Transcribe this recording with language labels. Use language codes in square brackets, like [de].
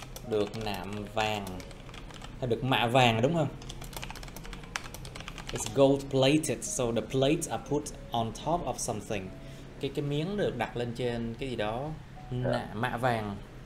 [vi] Được nạm vàng hay được mạ vàng đúng không? [en] It's gold plated, so the plates are put on top of something. [vi] Cái miếng được đặt lên trên cái gì đó mạ vàng.